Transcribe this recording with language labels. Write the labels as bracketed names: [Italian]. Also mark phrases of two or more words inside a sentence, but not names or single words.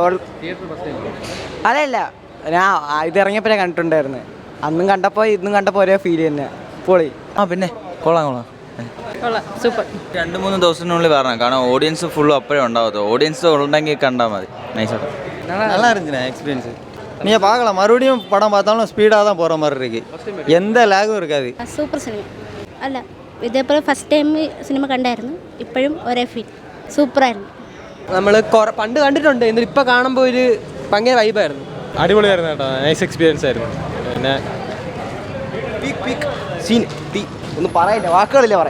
[Malayalam] അതല്ല, ഞാൻ ഇത് ഇറങ്ങിയപ്പോഴേ കണ്ടിട്ടുണ്ടായിരുന്നു. അന്നും കണ്ടപ്പോൾ ഇന്നും കണ്ടപ്പോൾ ഒരേ ഫീൽ തന്നെ. പൊളി. പിന്നെ കൊള്ളാം. സൂപ്പർ. 2-3 ദിവസത്തിനുള്ളിൽ വരണം. കാരണം ഓഡിയൻസ് ഫുള്ളും അപ്പോഴേ ഉണ്ടാവത്തുള്ളൂ. ഓഡിയൻസ് ഉണ്ടെങ്കിൽ കണ്ടാൽ മതി. നൈസായിട്ട് [Tamil] நல்லா இருந்துச்சுண்ணா எக்ஸ்பீரியன்ஸு. நீங்கள் பார்க்கலாம், மறுபடியும் படம் பார்த்தாலும் ஸ்பீடாக தான் போகிற மாதிரி இருக்குது. எந்த ലാഗും இருக்காது. [Malayalam] സൂപ്പർ സിനിമ അല്ല, ഇതേപോലെ [English] first time [Malayalam] സിനിമ കണ്ടായിരുന്നു. ഇപ്പോഴും ഒരേ ഫീൽ സൂപ്പറായിരുന്നു. നമ്മൾ പണ്ട് കണ്ടിട്ടുണ്ട്, എന്നിട്ട് ഇപ്പം കാണുമ്പോൾ ഒരു ഭയങ്കര വൈബായിരുന്നു. അടിപൊളിയായിരുന്നു കേട്ടോ. [English] nice experience [Malayalam] ആയിരുന്നു. പിന്നെ സീൻ ഒന്നും പറയില്ല, വാക്കുകളില്ല പറയാം.